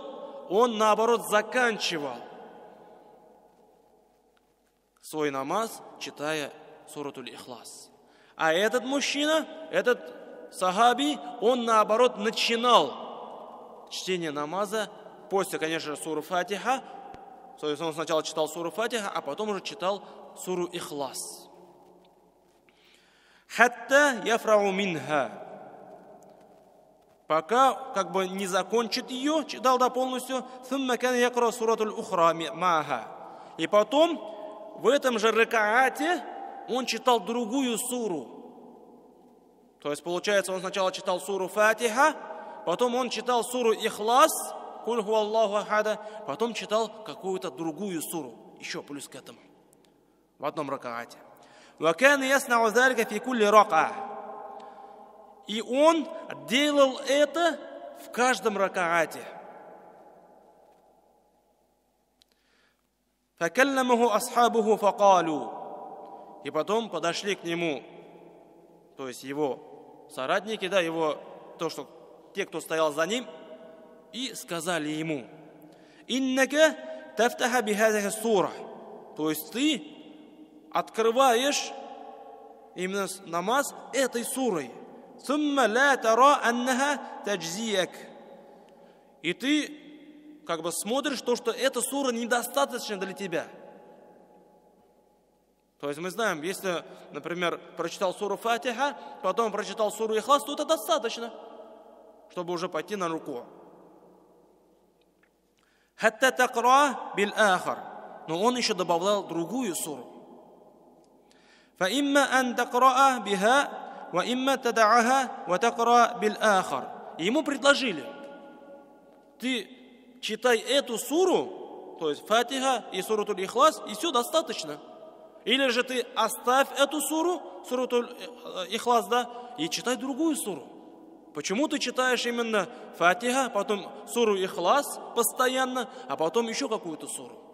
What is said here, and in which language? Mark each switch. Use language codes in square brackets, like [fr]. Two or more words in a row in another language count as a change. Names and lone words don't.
[ru] Он, наоборот, заканчивал свой намаз, читая суратуль Ихлас. А этот мужчина, этот сахаби, он, наоборот, начинал чтение намаза после, конечно же, суры Фатиха. То есть он сначала читал суру Фатиха, а потом уже читал суру Ихлас. [ar] حتى يفرغ منها». [ru] Пока как бы не закончит ее, читал до полностью. [ar] ثم كان يقرأ سورة أخرى معها». [ru] И потом в этом же ракаате он читал другую суру. То есть получается, он сначала читал суру Фатиха, потом он читал суру Ихлас, [ar] قل هو الله أحد», [ru] потом читал какую-то другую суру, еще плюс к этому, в одном ракаате. [ar] وكان يصنع ذلك في كل ركعة». [ru] И он делал это в каждом ракаате. [ar] فكلمه أصحابه فقالوا». [ru] И потом подошли к нему, то есть его соратники, да, те, кто стоял за ним, и сказали ему: [ar] «إنك تفتتح بهذه السورة». [ru] То есть ты открываешь именно намаз этой сурой. [ar] ثم لا ترى أنها تجزئك». [ru] И ты как бы смотришь то, что эта сура недостаточна для тебя. То есть мы знаем, если, например, прочитал суру Фатиха, потом прочитал суру Ихлас, то это достаточно, чтобы уже пойти на руку. [ar] حتى تقرأ بالأخرى». [ru] Но он еще добавлял другую суру. [ar] فإما أن تقرأ بها، وإما تدعها، وتقرأ بالأخرى». [ru] Ему предложили: ты читай эту суру, то есть Фатиха и суратуль Ихлас, и все достаточно. Или же ты оставь эту суру, суратуль Ихлас, да, и читай другую суру. Почему ты читаешь именно Фатиха, потом суру Ихлас постоянно, а потом еще какую-то суру?